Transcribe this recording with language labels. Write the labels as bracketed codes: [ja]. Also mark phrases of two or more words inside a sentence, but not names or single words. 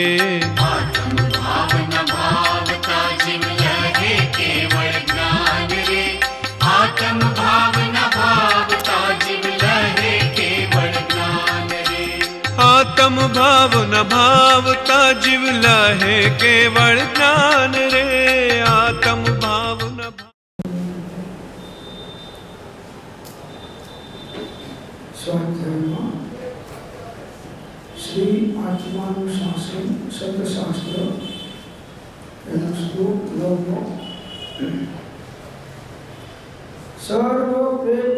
[gu] આત્મ ભાવ ન ભાવતા જીવ લહે કેવળ જ્ઞાન રે। આત્મ ભાવ ન ભાવતા જીવ લહે કેવળ જ્ઞાન રે। આત્મ ભાવ ન ભાવતા જીવ લહે કેવળ જ્ઞાન રે। આત્મ ભાવ ન [hi] स्वाध्याय श्री आत्मानुशासन सतशास्त्र श्लोक 9 सर्व प्रेम